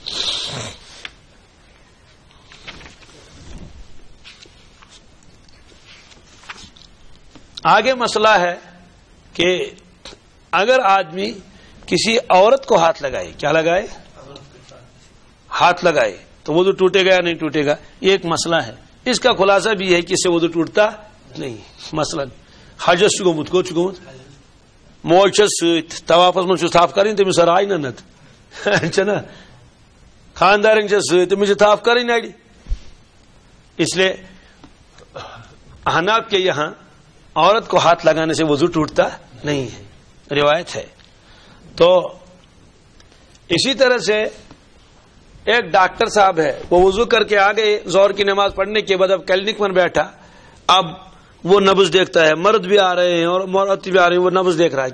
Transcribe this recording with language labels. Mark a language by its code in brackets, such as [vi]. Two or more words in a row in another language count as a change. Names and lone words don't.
[ur] آگے مسئلہ ہے کہ اگر آدمی کسی عورت کو ہاتھ لگائے, کیا لگائے؟ ہاتھ لگائے, تو وضو ٹوٹے گا یا نہیں ٹوٹے گا؟ یہ ایک مسئلہ ہے. اس کا خلاصہ بھی ہے کہ اس سے وضو ٹوٹتا نہیں. [ks] مثلا حجس گومت کوت گومت موج ست طوافس من تھاپ کریں تمس رائے نت نا خاندارن ست تمس تھاپ کریں اڑی. [ur] اس لیے احناف کے یہاں عورت کو ہاتھ لگانے سے وضو ٹوٹتا نہیں ہے, روایت ہے. تو اسی طرح سے ایک ڈاکٹر صاحب ہے, وہ وضو کر کے آ گئے ظہر کی نماز پڑھنے کے بعد, اب کلینک میں بیٹھا, اب وہ نبض دیکھتا ہے, مرد بھی آ رہے ہیں اور عورت بھی آ رہی ہے, وہ نبض دیکھ رہا ہے.